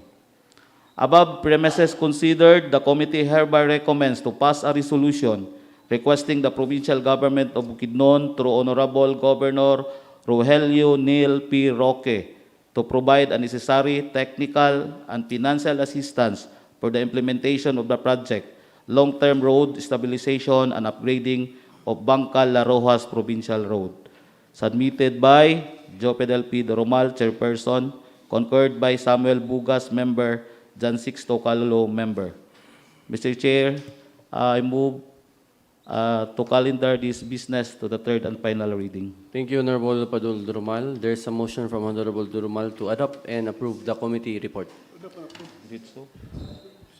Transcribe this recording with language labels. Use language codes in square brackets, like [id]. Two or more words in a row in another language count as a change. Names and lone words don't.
[en] Above premises considered, the committee hereby recommends to pass a resolution requesting the provincial government of Bukidnon through Honorable Governor Rogelio Neil P. Roque to provide a necessary technical and financial assistance for the implementation of the project, long-term road stabilization and upgrading of Bangkal Larojas Provincial Road. Submitted by Jopedel P. Durumal, Chairperson, concurred by Samuel Bugas, Member, John Six Tocalo, Member. Mr. Chair, I move to calendar this business to the third and final reading. Thank you, Honorable Padul Durumal. There's a motion from Honorable Durumal to adopt and approve the committee report.